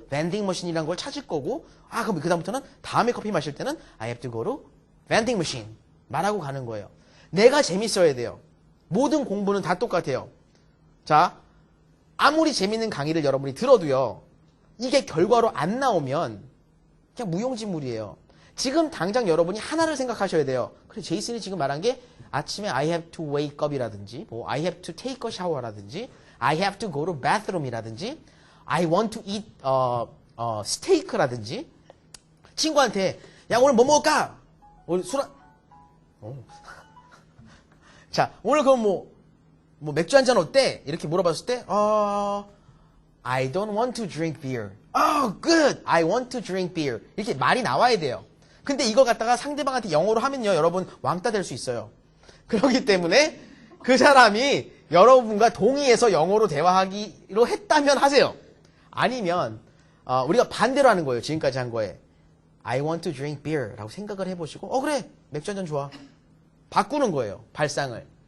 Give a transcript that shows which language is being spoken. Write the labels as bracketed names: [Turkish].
[Korean] 밴딩 머신이라는 걸 찾을 거고 그럼 그 다음부터는 다음에 커피 마실 때는 [English] I have to go to [Korean] 밴딩 머신 말하고 가는 거예요. 내가 재밌어야 돼요. 모든 공부는 다 똑같아요. 자, 아무리 재밌는 강의를 여러분이 들어도요. 이게 결과로 안 나오면 그냥 무용지물이에요. 지금 당장 여러분이 하나를 생각하셔야 돼요. 그래 제이슨이 지금 말한 게 아침에 [English] I have to wake up [Korean] 이라든지 뭐 [English] I have to take a shower [Korean] 라든지 [English] I have to go to bathroom [Korean] 이라든지 [English] I want to eat steak [Korean] 라든지 친구한테 야 오늘 뭐 먹을까? 오늘 자 오늘 그럼 뭐 맥주 한잔 어때? 이렇게 물어봤을 때 [English] I don't want to drink beer. Oh, good. I want to drink beer. [Korean] 이렇게 말이 나와야 돼요. 근데 이걸 갖다가 상대방한테 영어로 하면요. 여러분 왕따 될 수 있어요. 그렇기 때문에 그 사람이 여러분과 동의해서 영어로 대화하기로 했다면 하세요. 아니면 우리가 반대로 하는 거예요. 지금까지 한 거에 [English] I want to drink beer [Korean] 라고 생각을 해보시고 그래. 맥주 한잔 좋아. 바꾸는 거예요. 발상을.